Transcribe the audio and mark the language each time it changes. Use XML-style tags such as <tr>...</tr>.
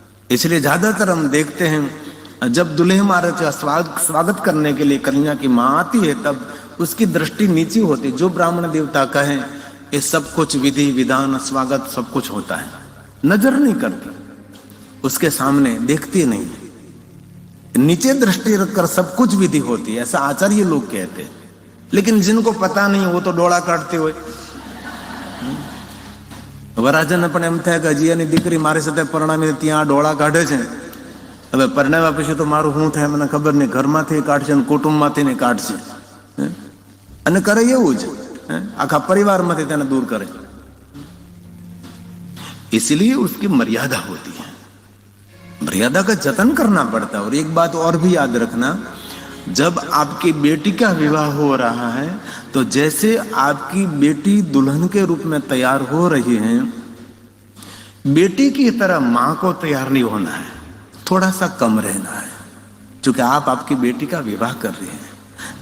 <hi>इसलिए ज्यादातर हम देखते हैं जब दुल्हे महाराज का स्वागत करने के लिए कन्या की मां आती है तब उसकी दृष्टि नीची होती। जो ब्राह्मण देवता का है ये सब कुछ विधि विधान स्वागत सब कुछ होता है, नजर नहीं करती, उसके सामने देखती नहीं, नीचे दृष्टि रखकर सब कुछ विधि होती है, ऐसा आचार्य लोग कहते हैं। लेकिन जिनको पता नहीं वो तो डोळा काटते हुए</hi> <gu>વરાજન પણ એમ થાય કે હજી એની દીકરી મારી સાથે પરણાવીને ત્યાં ડોળા કાઢે છે, હવે પરણાવ્યા પછી તો મારું શું થાય મને ખબર નહીં, ઘરમાંથી કાઢશે ને કુટુંબમાંથી ને કાઢશે અને કરે એવું જ, આખા પરિવારમાંથી તેને દૂર કરે।</gu> <hi>इसलिए उसकी मर्यादा होती है, मर्यादा का जतन करना पड़ता है। और एक बात और भी याद रखना, जब आपकी बेटी का विवाह हो रहा है तो जैसे आपकी बेटी दुल्हन के रूप में तैयार हो रही है, बेटी की तरह मां को तैयार नहीं होना है, थोड़ा सा कम रहना है, क्योंकि आप आपकी बेटी का विवाह कर रहे हैं।</hi>